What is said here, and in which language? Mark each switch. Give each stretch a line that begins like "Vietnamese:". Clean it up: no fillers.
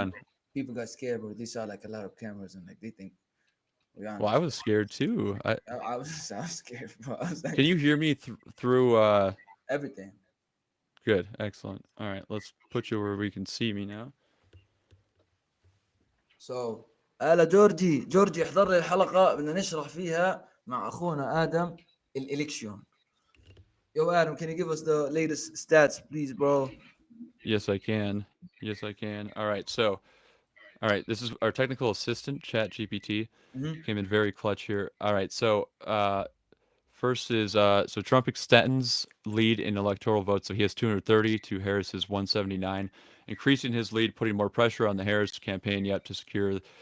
English: on. people got scared, bro. They saw like a lot of cameras and like they think we on. Well, I was scared too. I was scared, bro. I was like Can you hear me through everything. good, excellent. All right, let's put you where we can see me now.
Arabic: So هلا جورجي احضر لي الحلقة بدنا نشرح فيها مع اخونا ادم الالكشن.
English: Yo, Adam, can you give us the latest stats, please, bro? Yes, I can. Yes, I can. All right. So, All right, this is our technical assistant, ChatGPT. Hmm. Came in very clutch here. All right, so first is so Trump extends lead in electoral votes, so he has 230 to Harris's 179, increasing his lead, putting more pressure on the Harris campaign yet to secure.